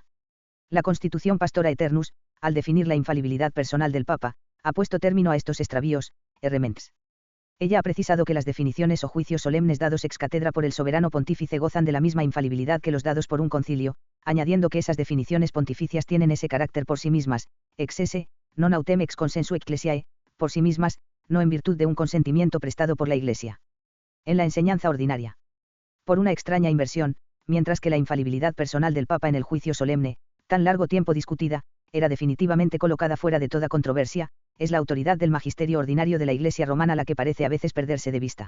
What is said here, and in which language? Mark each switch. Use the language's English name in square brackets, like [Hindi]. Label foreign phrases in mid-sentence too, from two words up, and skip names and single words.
[Spanish] La Constitución Pastora Eternus, al definir la infalibilidad personal del Papa, ha puesto término a estos extravíos, errements. Ella ha precisado que las definiciones o juicios solemnes dados [Latin] ex cátedra [Spanish] por el soberano pontífice gozan de la misma infalibilidad que los dados por un concilio, añadiendo que esas definiciones pontificias tienen ese carácter por sí mismas, [Latin] ex esse, non autem ex consensu ecclesiae, [Spanish] por sí mismas, no en virtud de un consentimiento prestado por la Iglesia. En la enseñanza ordinaria. Por una extraña inversión, mientras que la infalibilidad personal del Papa en el juicio solemne, tan largo tiempo discutida, era definitivamente colocada fuera de toda controversia, es la autoridad del magisterio ordinario de la Iglesia romana la que parece a veces perderse de vista.